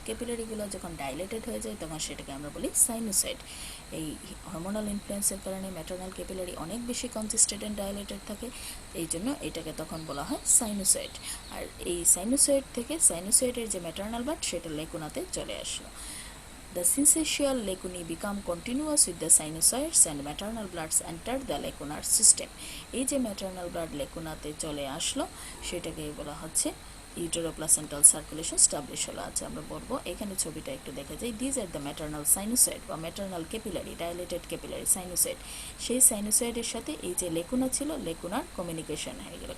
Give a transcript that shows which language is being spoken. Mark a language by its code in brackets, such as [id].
[bn] ক্যাপিলারিগুলো যখন ডাইলেটেড হয়ে যায় তখন সেটাকে আমরা বলি সাইনোসয়েড। এই হরমোনাল ইনফ্লুয়েন্সের কারণে ম্যাটার্নাল ক্যাপিলারি অনেক বেশি কনজেস্টেড অ্যান্ড ডাইলেটেড থাকে, এই জন্য এটাকে তখন বলা হয় সাইনোসয়েড। আর এই সাইনোসয়েড থেকে সাইনোসয়েডের যে ম্যাটার্নাল ব্লাড সেটা লেকুনাতে চলে আসলো। [en] The syncytial lacunae become continuous with the sinusoids and maternal bloods enter the lacunar system. [bn] এই যে ম্যাটার্নাল ব্লাড লেকুনাতে চলে আসলো সেটাকে বলা হচ্ছে ইউটেরোপ্লাসেন্টাল সার্কুলেশন স্টাবলিশ হলো। আচ্ছা, আমরা বলবো এখানে ছবিটা একটু দেখা যায়। [en] these are the maternal sinusoid [bn] বা maternal capillary, dilated capillary sinusoid. সেই সাইনোসয়েডের সাথে এই যে লেকুনা ছিল, লেকুনার কমিউনিকেশন হয়ে গেল।